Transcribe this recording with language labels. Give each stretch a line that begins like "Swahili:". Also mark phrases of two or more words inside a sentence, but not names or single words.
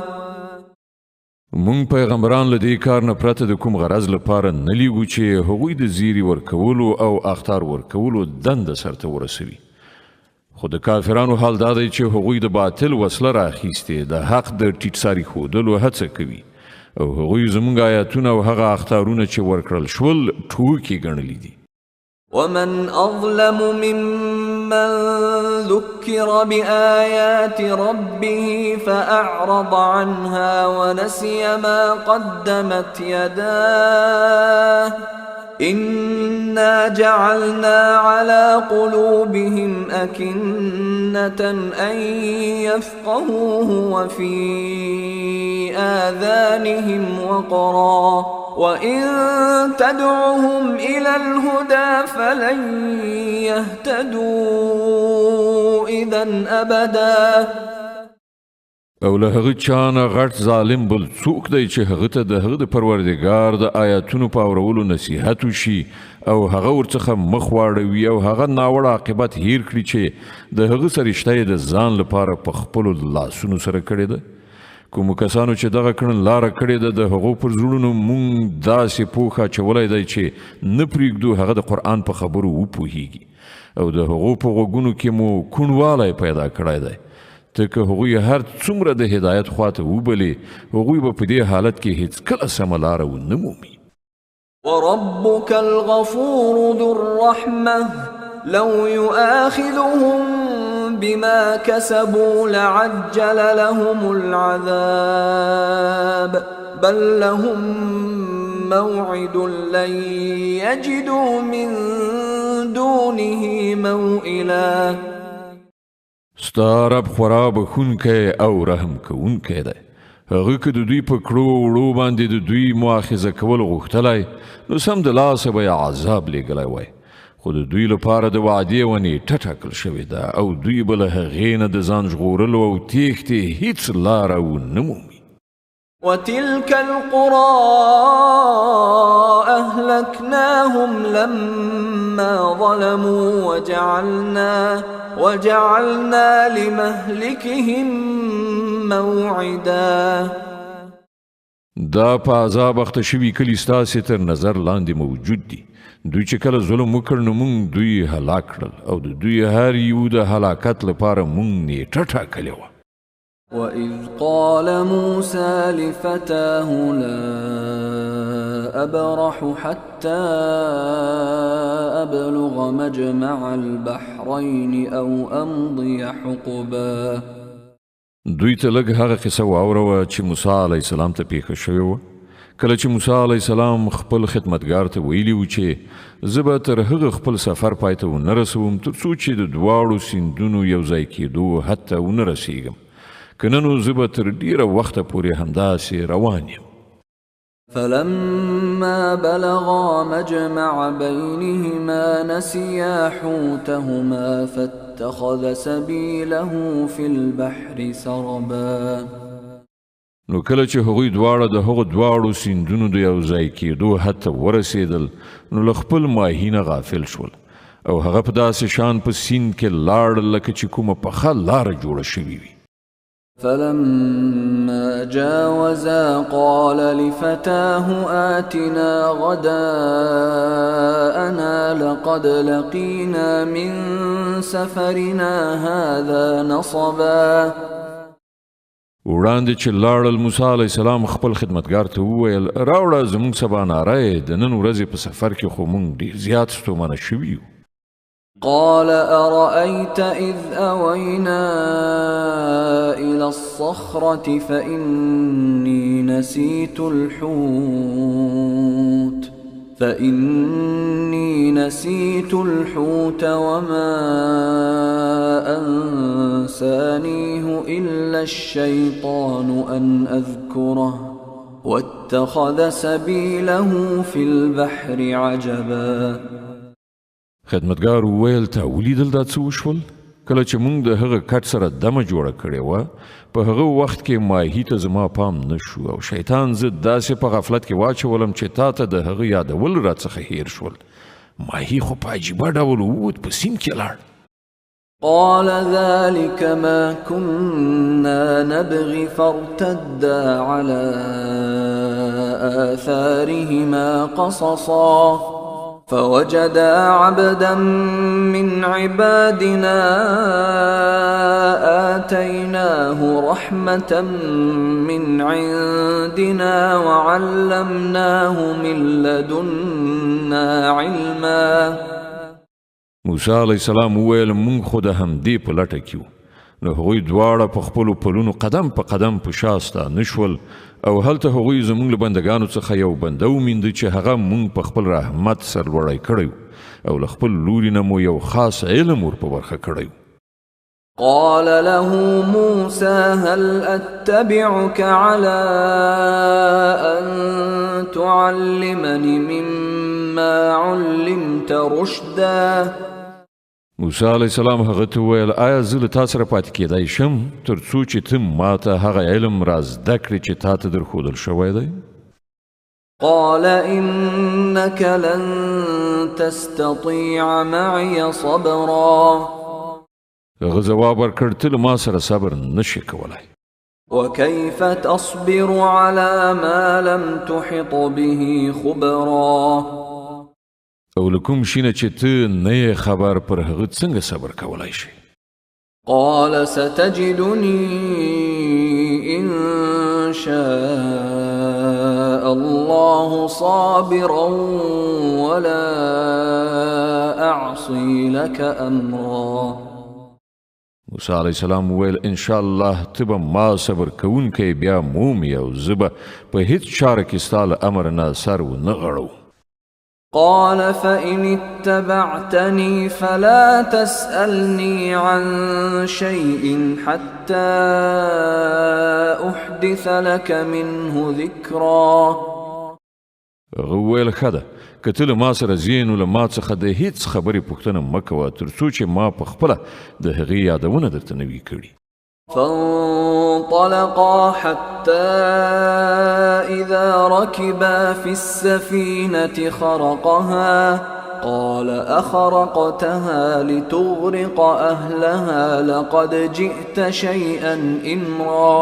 Pashto: مونږ پیغمبران له دې کار نه پرته د کوم غرض لپاره نه لیږو چې هغوی د زیری ورکولو او اخطار ورکولو دنده سرته ورسوي. خو د کافرانو حال دا دی چې هغوی د باطل وسله راخیستې د حق د ټیټ ساري ښودلو هڅه کوي او هغوی زموږ آیاتونه او هغه اخطارونه چې ورکړل شول ټوکې ګڼلي دي.
Arabic: ومن أظلم ممن ذكر بآيات ربه فأعرض عنها ونسي ما قدمت يداه إنا جعلنا على قلوبهم أكنة أن يفقهوه وفي آذانهم وقرا وإن تدعهم إلى الهدى فلن يهتدوا إذا أبدا.
Pashto: او له هغه چانه غټ ظالم بل څوک دی چې هغه ته د هغه د پروردګار د آیاتونو په اورولو نصیحت وشي او هغه ورڅخه مخ واړوي او هغه ناوړه عاقبت هیر کړي چې د هغه سره رشته د ځان لپاره په خپل لاسونو سره کړی ده. کوم کسانو چې دغه کړن لار کړی ده د هغو پر زړونو مونږ داسې پوخه چولای دی چې نه پرېږدو هغه د قرآن په خبرو وپوهیږي او د هغو په غوږونو کې مو کوڼوالی پیدا کړی دی. که هغوی هر څومره د هدایت خواته وبلي هغوی به په دې حالت کې هیڅکله سمه لاره ونه مومي.
Arabic: وربك الغفور ذو الرحمة لو يؤاخذهم بما كسبوا لعجل لهم العذاب بل لهم موعد لن يجدوا من دونه موئلا.
Pashto: ستا رب خورا بخونکی او رحم کوونکی دی. هغه که د دوی په کړو وړو باندې د دوی مؤاخذه کول غوښتلی نو سم د لاسه به یې عذاب لیږلی وای. خو د دوی لپاره د وعدې ونې نیټه ټاکل شوې ده او دوی به له هغې نه د ځان ژغورلو او تېښتې هیڅ لاره ونه مومي.
Arabic: وتلك القرى أهلكناهم لما ظلموا وجعلنا لمهلكهم موعدا.
Pashto: دا په عذاب اخته شوي کلي ستاسې تر نظر لاندې موجود دي. دوی چې کله ظلم وکړ نو موږ دوی هلاک کړل او د دوی هر یو د هلاکت لپاره موږ نیټه ټاکلې وه.
Arabic: وإذ قال موسى لفتاه لا أبرح حتى أبلغ مجمع البحرين أو أمضي حقبا.
Pashto: دوی ته لږ هغه قصه واوروه چې موسی
Arabic: علیه السلام
Pashto: ته پیښه شوې وه. کله چې موسی
Arabic: علیه السلام
Pashto: خپل خدمتګار ته ویلي و چې زه به تر هغه خپل سفر پای ته ونه رسوم تر څو چې د دواړو سیندونو یو ځای کېدو حد ته ونه رسیږم، که نه نو زه به تر ډېره وخته پورې همداسې روان یم.
Arabic: فلما بلغا مجمع بينهما نسيا حوتهما فاتخذ سبيله في البحر سربا.
Pashto: نو کله چې هغوی دواړه د هغو دواړو سیندونو د یو ځای کېدو حد ته ورسېدل نو له خپل ماهي نه غافل شول او هغه په داسې شان په سیند کې لاړل لکه چې کومه پخه لاره جوړه شوې وي.
Arabic: فلما جاوزا قال لفتاه آتنا غداءنا لقد لقينا من سفرنا هذا نصبا.
Pashto: وړاندې چې لاړل موسی
Arabic: علیه السلام
Pashto: خپل خدمتګار ته وویل راوړه زموږ سباناری د نن ورځې په سفر کې خو موږ ډېر زیات ستومانه شوي یو.
Arabic: قال أرأيت إذ أوينا إلى الصخرة فإني نسيت الحوت وما أنسانيه إلا الشيطان أن أذكره واتخذ سبيله في البحر عجبا.
Pashto: خدمتګار وویل تا ولیدل دا څه وشول؟ کله چې موږ د هغه کټ سره دمه جوړه کړې وه په هغه وخت کې ماهي ته زما پام نه شو او شیطان زه داسې په غفلت کې واچولم چې تا ته د هغه یادول راڅخه هیر شول ماهي خو په عجیبه ډول ووت په سیند کې لاړ
Arabic: قال ذلك ما كنا نبغي فارتدا على آثارهما قصصا فوجدا عبدا من عبادنا آتيناه رحمة من عندنا وعلمناه من لدنا علما
Pashto: موسی
Arabic: علیه السلام
Pashto: وویل مونږ خو د همدې په لټه کې وو نو هغوی دواړه په خپلو پلونو قدم په قدم په شا ستانه شول او هلته هغوی زموږ له بندګانو څخه یو بنده ومینده چې هغه مونږ په خپل رحمت سرلوړی کړی او له خپل لوري نه مو یو خاص علم ور په برخه کړی
Arabic: قال له موسى هل أتبعك على أن تعلمني مما علمت رشدا
Pashto: موسی
Arabic: علیه السلام
Pashto: هغه ته وویل آیا زه له تا سره پاتې کیدای شم تر څو چې ته ما ته هغه علم را زده کړې چې تا ته درښودل شوی دی
Arabic: قال إنك لن تستطيع معي صبرا
Pashto: هغه ځواب ورکړ ته له ما سره صبر نشې کولی
Arabic: وكيف تصبر على ما لم تحط به خبرا
Pashto: او له کوم شي نه چې ته نه یې خبر پر هغه څنګه صبر کولی شي
Arabic: قال ستجدني إن شاء الله صابرا ولا أعصي لك أمرا
Pashto: موسی
Arabic: علیه السلام
Pashto: وویل
Arabic: انشاءالله
Pashto: ته به ما صبر کوونکی بیا مومي او زه به په هیڅ چاره کې ستا له امر نه سر ونه غړو
Arabic: قال فإن اتبعتني فلا تسألني عن شيء حتى أحدث لك منه ذكرا
Pashto: هغه وویل ښه ده که ته له ما سره ځې نو له ما څخه د هیڅ خبرې پوښتنه مه کوه تر څو چې ما په خپله د هغې یادونه درته نه وي کړي
Arabic: فانطلقا حتى إذا ركبا في السفينة خرقها قال أخرقتها لتغرق أهلها لقد جئت شيئا إمرا